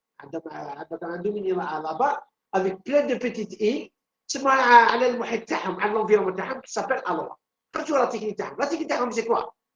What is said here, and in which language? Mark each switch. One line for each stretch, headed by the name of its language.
Arabic: عندهم
French: une île là-bas avec plein de petites îles.
Arabic: تسمى على المحيط تاعهم على
French: l'environnement
Arabic: تاعهم
French: qui s'appelle ALOA.
Arabic: خرجوا
French: la technique تاعهم. La technique تاعهم c'est quoi?